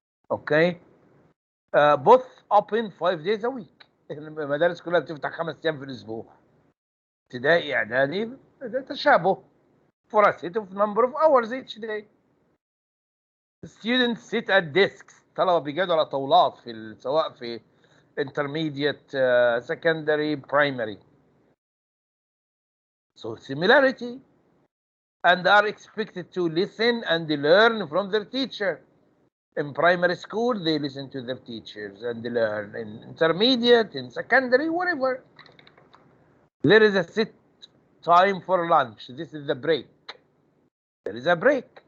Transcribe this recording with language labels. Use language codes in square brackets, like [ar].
[en] Okay, both open 5 days a week. [ar] المدارس كلها بتفتح 5 ايام في الاسبوع. ابتدائي اعدادي ده تشابه [en] for a set of number of hours each day. Students sit at desks. [ar] طلبة بيقعدوا على طاولات سواء في [en] intermediate, secondary, primary. So similarity, and are expected to listen and learn from their teacher. In primary school, they listen to their teachers and learn. In intermediate, in secondary, whatever. There is a set time for lunch. This is the break. There is a break.